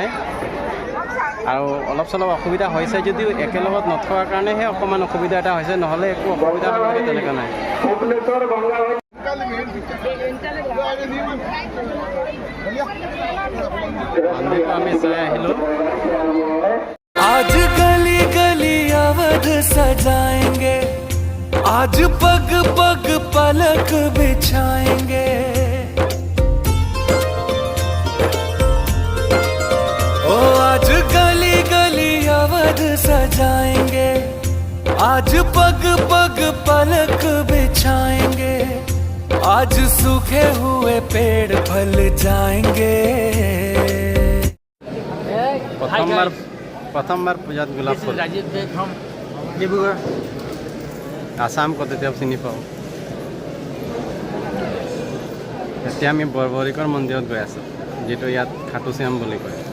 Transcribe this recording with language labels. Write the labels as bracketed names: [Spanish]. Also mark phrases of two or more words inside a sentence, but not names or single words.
[Assamese] আৰু অলপ চলপ অসুবিধা হৈছে যদিও একেলগত নথকাৰ কাৰণেহে অকণমান অসুবিধা এটা হৈছে, নহ'লে একো অসুবিধা হ'বলগীয়া তেনেকুৱা নাই। মন্দিৰটো আমি চাই আহিলোঁ। [Hindi] आज गली गली अवध सजाएंगे, आज पग पग पलक बिछाएंगे, ओ आज गली गली अवध सजाएंगे, आज पग पग पलक बिछाएंगे, आज सूखे हुए पेड़ फल जाएंगे [Assamese] প্ৰথমবাৰ পূজাত গোলাপ ফুল [English] Rajiv Beg from Dibrugarh. [Assamese] আসাম ক'ত এতিয়া চিনি পাওঁ এতিয়া আমি বৰবৰিকৰ মন্দিৰত গৈ আছোঁ যিটো ইয়াত খাটু শ্যাম বুলি কয়